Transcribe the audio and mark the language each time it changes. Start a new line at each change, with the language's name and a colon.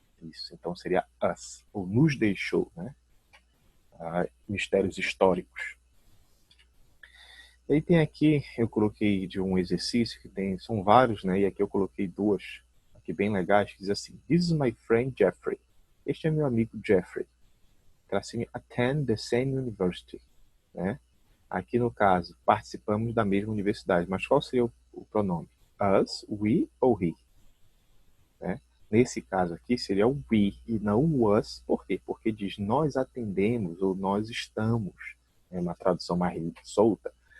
Portuguese: Isso, então seria us, ou nos deixou, né? Mistérios históricos. E aí tem aqui, eu coloquei de um exercício que são vários, né? E aqui eu coloquei 2, aqui bem legais, que diz assim:
English: This is my friend Jeffrey.
Portuguese: Este é meu amigo Jeffrey.
English: Tracinho, attend the same university, né?
Portuguese: Aqui no caso, participamos da mesma universidade, mas qual seria o pronome? Us, we ou he? Né? Nesse caso aqui seria o we e não o us. Por quê? Porque diz nós atendemos ou nós estamos. É uma tradução mais solta.